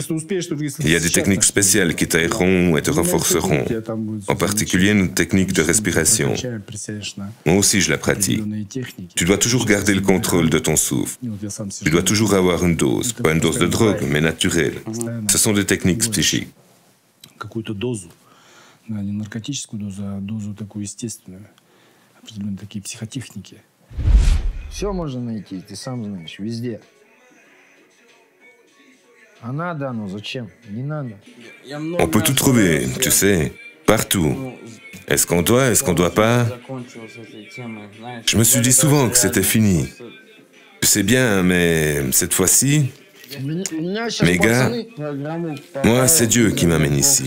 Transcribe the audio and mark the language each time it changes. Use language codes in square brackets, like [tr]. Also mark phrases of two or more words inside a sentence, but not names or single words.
[fr] Il y a des techniques spéciales qui t'aéreront et te renforceront. En particulier une technique de respiration. Moi aussi, je la pratique. Tu dois toujours garder le contrôle de ton souffle. Tu dois toujours avoir une dose. Pas une dose de drogue, mais naturelle. Ce sont des techniques psychiques. [ru] Не наркотическую дозу, а дозу такую естественную. Определенно такие психотехники. Все можно найти, ты сам знаешь, везде. А надо оно, зачем? Не надо. [fr] On peut tout trouver, tu sais, partout. Est-ce qu'on doit pas? Je me suis dit souvent que c'était fini. Tu sais bien, mais cette fois-ci... Mes gars, moi, c'est Dieu qui m'amène ici.